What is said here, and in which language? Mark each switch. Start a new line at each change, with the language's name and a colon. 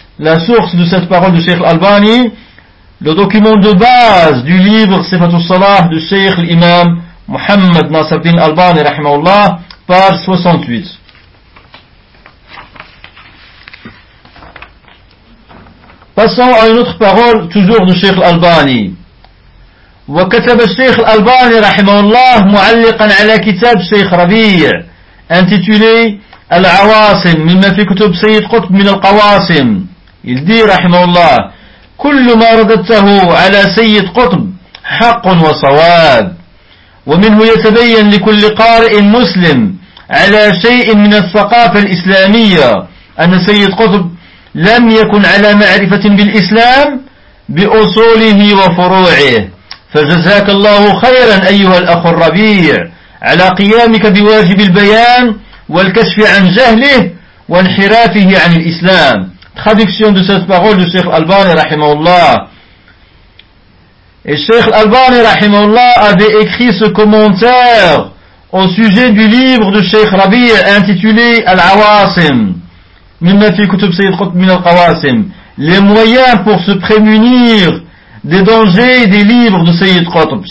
French: La source de cette parole de Cheikh Albani, le document de base du livre Sifatul Salah de Cheikh l'Imam Muhammad Nasiruddin Albani rahimahullah, page 68. Passons à une autre parole, toujours de Cheikh Albani.
Arabic: وكتب الشيخ الألباني رحمه الله معلقا على كتاب الشيخ ربيع intitulé العواصم مما في كتب سيد قطب من القواسم.
French: Il dit,
Arabic: رحمه الله, كل ما رددته على سيد قطب حق وصواب ومنه يتبين لكل قارئ مسلم على شيء من الثقافة الإسلامية أن سيد قطب لم يكن على معرفة بالإسلام بأصوله وفروعه فجزاك الله خيرا أيها الأخ الربيع على قيامك بواجب البيان والكشف عن جهله وانحرافه عن الإسلام.
French: Traduction de cette parole du Cheikh Albani rahimahullah. Et Cheikh Albani rahimahullah avait écrit ce commentaire au sujet du livre de Cheikh Rabi' intitulé Al-Awasim, Mimma fi kutub Sayyid Qutb min al-Qawasim, les moyens pour se prémunir des dangers des livres de Sayyid Qutb.